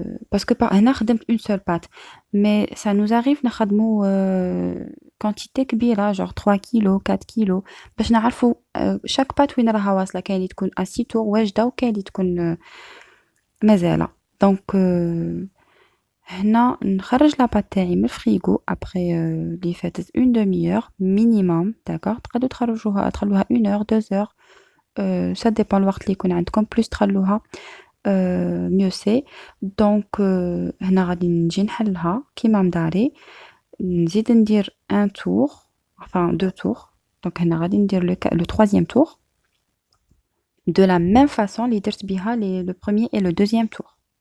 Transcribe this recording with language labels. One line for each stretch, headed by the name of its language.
French: parce que
Arabic: هنا خدمت
French: une seule pâte mais ça nous arrive
Arabic: نخدمو quantité كبيرة genre 3 كيلو 4 كيلو باش نعرفو
French: chaque pâte
Arabic: وين راها واصلة. كاين اللي تكون
French: à 6 tours
Arabic: واجدة وكاين اللي تكون مازالة.
French: donc
Arabic: هنا نخرج
French: la pâte
Arabic: تاعي من الفريغو
French: après
Arabic: اللي فاتت
French: une demi-heure minimum, d'accord.
Arabic: تقدروا تخرجوها تخلوها
French: 1 heure 2 heures ça dépend
Arabic: الوقت اللي يكون عندكم plus تخلوها
French: mieux c'est.
Arabic: donc هنا غادي نجي نحلها كيما مداري نزيد ندير
French: un tour enfin 2 tours. donc
Arabic: هنا غادي ندير
French: le troisième tour de la même façon
Arabic: اللي درت بها
French: le premier et le deuxième tour.